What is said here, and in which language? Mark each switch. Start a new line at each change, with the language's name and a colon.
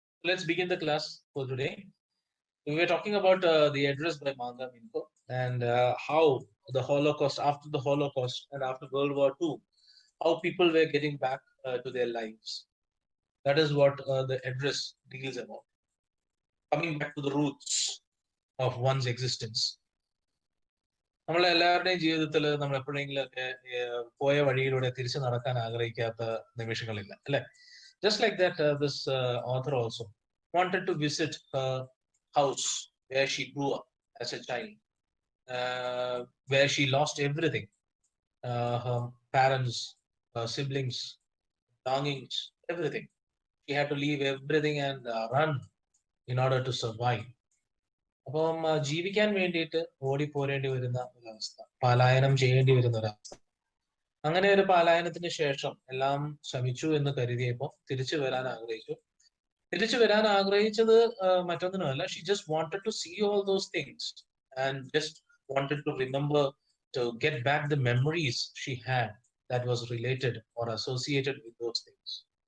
English: let's begin the class for today. We were talking about the address by Manga Minko and how the Holocaust, after the Holocaust and after World War II, how people were getting back to their lives. That is what the address deals about. Coming back to the roots of one's existence.
Malayalam: നമ്മളെല്ലാവരുടെയും ജീവിതത്തിൽ നമ്മൾ എപ്പോഴെങ്കിലുമൊക്കെ പോയ വഴിയിലൂടെ തിരിച്ചു നടക്കാൻ ആഗ്രഹിക്കാത്ത നിമിഷങ്ങളില്ല അല്ലെ?
English: Just like that, this author also wanted to visit her house where she grew up as a child, where she lost everything, her parents, her siblings, belongings, everything. She had to leave everything and run in order to survive.
Malayalam: അപ്പം ജീവിക്കാൻ വേണ്ടിയിട്ട് ഓടിപ്പോരേണ്ടി വരുന്ന ഒരവസ്ഥ, പലായനം ചെയ്യേണ്ടി വരുന്ന ഒരവസ്ഥ. അങ്ങനെ ഒരു പലായനത്തിന് ശേഷം എല്ലാം ശമിച്ചു എന്ന് കരുതിയപ്പോൾ തിരിച്ചു വരാൻ ആഗ്രഹിച്ചു. തിരിച്ചു വരാൻ ആഗ്രഹിച്ചത് മറ്റൊന്നിനുമല്ല.
English: She just wanted to see all those things and just wanted to remember to get back the memories she had that was related or associated with those things.